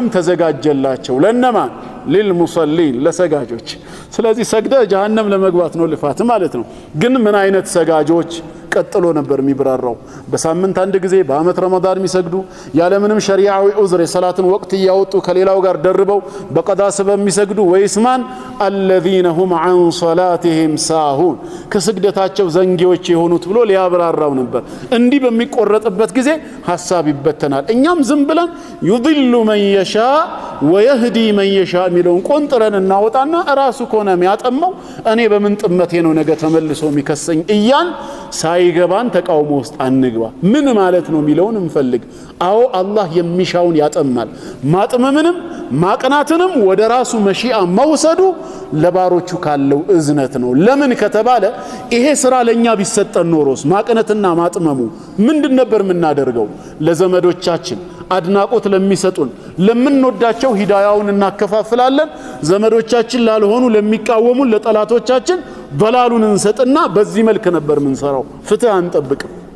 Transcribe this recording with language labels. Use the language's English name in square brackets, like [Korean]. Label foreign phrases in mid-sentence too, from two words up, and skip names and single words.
[Amharic] ተዘጋጀላቸው ለነማን ሊልሙሰሊን ለሰጋጆች ስለዚህ ሰግደ ጀሃነም ለመግባት ነው ልፋት ማለት ነው ግን ምን አይነት ሰጋጆች ቀጥሎ ነበር የሚብራራው በሳምንት አንድ ጊዜ በአመት ረመዳን የሚሰግዱ ያለምንም ሸሪዓዊ ዑዝር የሰላትን ወቅት ያወጡ ከሌላው ጋር ደርበው በቀዳ ሰበብ የሚሰግዱ ወይስማን [Arabic] الذين هم عن صلاتهم ساهون [Amharic] ከስግደታቸው ዘንጊዎች የሆኑት ብሎ ሊያብራራው ነበር እንዲህ በሚቆረጥበት ጊዜ ሐሳብ ይበተናል እኛም ዝም ብለን [Arabic] يضل من يشاء ويهدي من يشاء [Amharic] ሚለውን ቆንጥረን እናወጣና ራሱ ኮነ የሚያጠመው እኔ በምን ጥመቴ ነው ነገ ተመልሶ የሚከሰኝ እያን ሳይገባን ተቃውሞ ውስጥ አንግባ ምን ማለት ነው ሚለውን እንፈልግ አዎ አላህ የሚሻውን ያጠማል ማጥመምንም ማቅናትንም ወደ ራሱ መሺአ መውሰዱ ለባሮቹ ካለው እዝነት ነው ለምን ከተባለ ይሄ ስራ ለኛ ቢሰጠን ኖሮስ ማቅናትና ማጥመሙ ምንድን ነበር ምናደርገው ለዘመዶቻችን አድናቆት ለሚሰጡን ለምንወዳቸው ሂዳያውን እናከፋፍላለን ዘመዶቻችን ላልሆኑ ለሚቃወሙን ለጠላቶቻችን ضلالون እንሰጥና በዚህ መልክ ነበር ምንሰራው ፍትህ አንጠብቅም